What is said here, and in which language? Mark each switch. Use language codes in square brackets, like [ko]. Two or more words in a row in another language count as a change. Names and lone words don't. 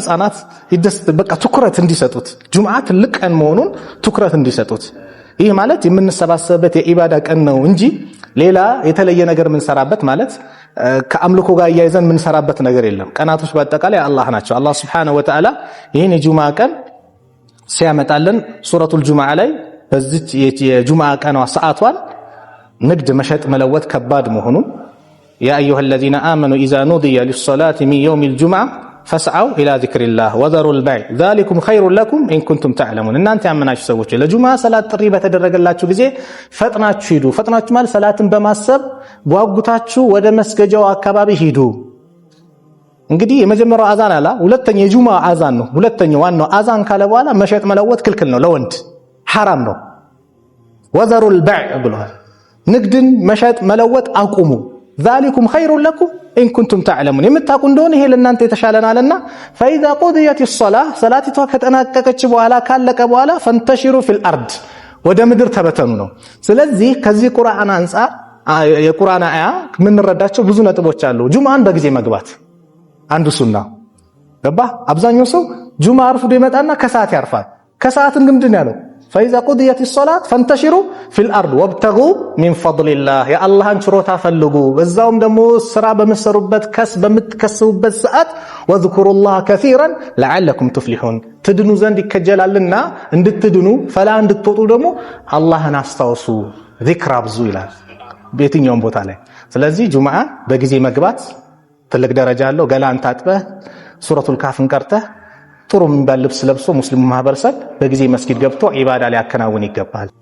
[am] ህፃናት በቃ ትኩረት እንዲሰጡት ጁምዓ ትልቅ ቀን መሆኑን ትኩረት እንዲሰጡት። ይህ ማለት የምንሰባሰብበት የኢባዳ ቀን ነው እንጂ ሌላ የተለየ ነገር የምንሰራበት ማለት ከአምልኮ ጋር እያይዘን የምንሰራበት ነገር የለም። ቀናቶች በአጠቃላይ አላህ ናቸው። አላህ [ar] سبحانه وتعالى [am] ይህን የጁምዓ ቀን ሲያመጣልን ሱረቱል ጁምዓ ላይ በዚህ የጁምዓ ቀኗ ሰዓቷን ንግድ መሸጥ መለወጥ ከባድ መሆኑን [ar] يا أيها الذين آمنوا إذا نودي للصلاة من يوم الجمعة فاسعوا إلى ذكر الله وذروا البيع ذلكم خير لكم إن كنتم تعلمون [am] እናንተ ያመናችሁ ሰዎች ለጁምዓ ሰላት ጥሪ በተደረገላችሁ ጊዜ ፈጥናችሁ ሂዱ። ፈጥናችሁ ማለት ሰላትን በማሰብ ጓጉታችሁ ወደ መስገጃው አካባቢ ሂዱ። እንግዲህ የመጀመሪያው አዛን አላ ሁለተኛው የጁምዓ አዛን ነው። ሁለተኛው ዋናው አዛን ካለ በኋላ መሸጥ መለወጥ ክልክል ነው፣ ለወንድ ሐራም ነው። [ar] وذروا البيع [am] ብለዋል። ንግድን መሸጥ መለወጥ አቁሙ። [ar] ذلكم خير لكم إن كنتم تعلمون [am] የምታውቁ እንደሆነ ይሄ ለእናንተ የተሻለናልና [ar] فإذا قضيت الصلاة [am] ሰላቲቷ ከተጠናቀቀች በኋላ ካለቀ በኋላ [ar] فانتشروا في الأرض [am] ወደ ምድር ተበተኑ ነው። ስለዚህ ከዚህ ቁርአን አንፃር የቁርአን አያ የምንረዳቸው ብዙ ነጥቦች አሉ። ጁምዓን በጊዜ መግባት አንዱ ሱና ገባ። አብዛኛው ሰው ጁምዓ አርፍዶ ይመጣና ከሰዓት ያርፋል። ከሰዓትን ግን ምንድን ያለው [ar] فإذا قضيت الصلاة فانتشروا في الأرض وابتغوا من فضل الله يا الله [am] ችሮታ ፈልጉ። በዛውም ደግሞ ስራ በመሰሩበት በምትከስቡበት ሰዓት [ar] واذكروا الله كثيرا لعلكم تفلحون [am] ትድኑ ዘንድ ይከጀላልና እንድትድኑ ፈላ እንድትወጡ ደግሞ አላህን አስታውሱ ዚክር አብዙ ይላል በየትኛውም ቦታ ላይ። ስለዚህ ጁምዓ በጊዜ መግባት ትልቅ ደረጃ አለው። ገላን ታጥበህ ሱረቱል ካፍን ቀርተህ ጥሩ የሚባል ልብስ ለብሶ ሙስሊሙ ማህበረሰብ በጊዜ መስጊድ ገብቶ ኢባዳ ሊያከናውን ይገባል።